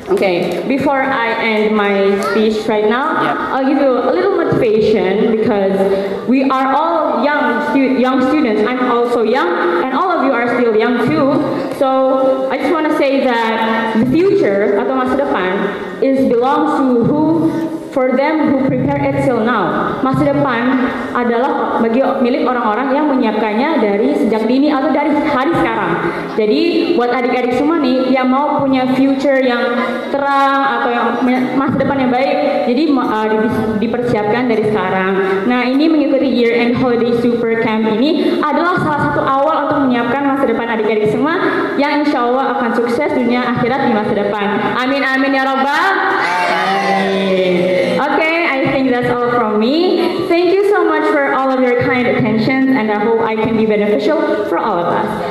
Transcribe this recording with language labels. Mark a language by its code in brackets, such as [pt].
[en] Okay, before I end my speech right now, I'll give you a little motivation because we are all young students. I'm also young, and all of you are still young too. So I just want to say that the future [id] atau masa depan [en] belongs to for them who prepare it till now. [id] Masa depan adalah milik orang-orang yang menyiapkannya dari sejak dini atau dari hari sekarang. Jadi buat adik-adik semua nih yang mau punya future yang terang atau yang masa depan yang baik, jadi dipersiapkan dari sekarang. Nah, ini mengikuti Year End Holiday Super Camp ini adalah salah satu awal untuk menyiapkan masa depan adik-adik semua yang insya Allah akan sukses dunia akhirat di masa depan. [ar] Amin amin ya robbal alamin. [en] Okay, I think that's all from me. Thank you so much for all of your kind attention, and I hope I can be beneficial for all of us.